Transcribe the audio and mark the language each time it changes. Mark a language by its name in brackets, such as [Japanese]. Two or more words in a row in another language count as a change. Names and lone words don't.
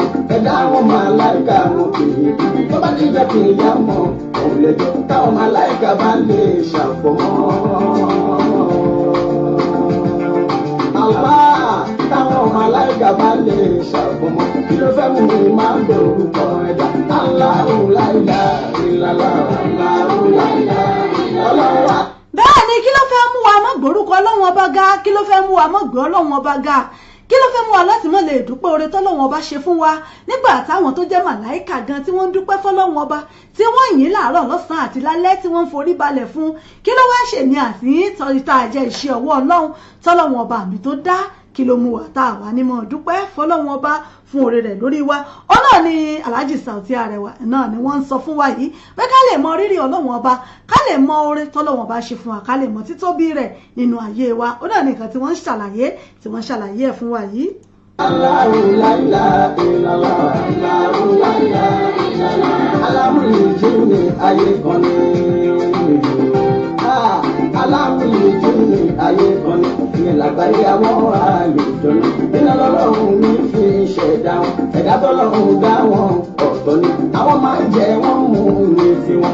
[Yoruba] Ẹ̀dá àwọn màláìka wọn kì í kú, tó bá ti jẹ́ kì í yá mọ́. Òun lè jọ táwọn màláìka bá lè ṣàfọmọ́. Àlá táwọn màláìka bá lè ṣàfọmọ́. Kí ló fẹ́ mú mi máa ń dorúkọ ẹ̀dá? [Arabic] الله لا إله إلا الله، الله لا إله إلا الله. [Yoruba] Bẹ́ẹ̀ ni kí ló fẹ́ mú wa mọ́ gbórúkọ Ọlọ́run ọba ga kí ló fẹ́ mú wa mọ́ gbọ́ Ọlọ́run ọba ga kí ló fẹ́ mú wa láti mọ́ lè dúpẹ́ oore tọ́lọ́run ọba ṣe fún wa nígbà táwọn tó jẹ́ màláìkà gan tí wọ́n ń dúpẹ́ fọ́lọ́run ọba tí wọ́n yìn láàárọ̀ lọ́sàn-án àti lálẹ́ tí wọ́n ń forí balẹ̀ fún kí ló wá ṣèmi àti tọ́ta àjẹ́ iṣẹ́ ọwọ́ Ọlọ́run tọ́lọ́run ọba mi tó dá kí ló mú wa tá a wà ní mọ́ dúpẹ́ fọ́lọ́run ọba fún oore rẹ̀ lórí wa ọ̀nà ni Alhaji Saoty Arewa náà ni wọ́n ń sọ fún wa yìí pé ká lè mọ rírì Ọlọ́run ọba ká lè mọ oore tọ́lọ́run ọba ṣe fún wa ká lè mọ títóbi rẹ̀ nínú ayé wa ó náà ní nǹkan tí wọ́n ń ṣàlàyé ẹ̀ fún wa yìí. [Arabic] الله لا إله إلا الله، الله لا إله إلا الله. [Yoruba] Alámúlùjú ni ayé kan ní. Alámúlùjú ni ayé kan ní. Ìyẹn làgbáyé àwọn àlejò ní. Iná lọ́lọ́run ní fi ṣẹ̀dá wọn. Ẹ̀dá tọ́lọ́run dá wọn ọ̀tọ̀ ni. Àwọn máa ń jẹ wọ́n mú ní tiwọn.